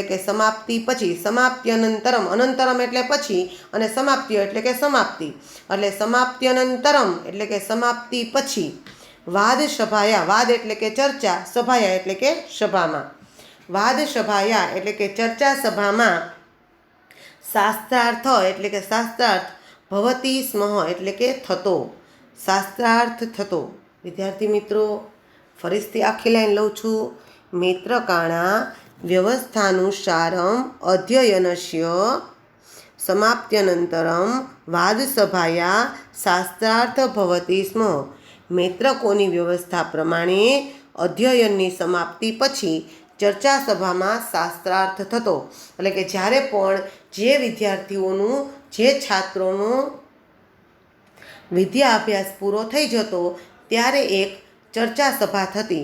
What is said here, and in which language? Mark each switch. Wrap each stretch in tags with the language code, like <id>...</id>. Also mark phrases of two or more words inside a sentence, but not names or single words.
<gu>કે સમાપ્તિ પછી, સમાપ્ત્યનંતરમ અનંતરમ એટલે પછી અને સમાપ્ત્ય એટલે કે સમાપ્તિ, એટલે સમાપ્ત્યનંતરમ એટલે કે સમાપ્તિ પછી,</gu> <sa>વાદ સભાયા,</sa> <gu>વાદ એટલે કે ચર્ચા, સભાયા એટલે કે સભામાં,</gu> <sa>વાદ સભાયા</sa> <gu>એટલે કે ચર્ચા સભામાં, શાસ્ત્રાર્થ એટલે કે શાસ્ત્રાર્થ,</gu> <sa>ભવતી સ્મ</sa> <gu>એટલે કે થતો, શાસ્ત્રાર્થ થતો. વિદ્યાર્થી મિત્રો, ફરીથી આખી લાઈન લઉં છું.</gu> <sa>મૈત્રકાણા વ્યવસ્થાનુસારમ અધ્યયનસ્ય समाप्त्यनन्तरं वादसभाया शास्त्रार्थ भवति स्म।</sa> <gu>મૈત્રકોની વ્યવસ્થા પ્રમાણે અધ્યયનની સમાપ્તિ પછી ચર્ચા સભામાં શાસ્ત્રાર્થ થતો. એટલે કે જ્યારે પણ જે વિદ્યાર્થીઓનું જે છાત્રોનું વિદ્યા અભ્યાસ પૂરો થઈ જતો ત્યારે એક ચર્ચા સભા થતી.</gu>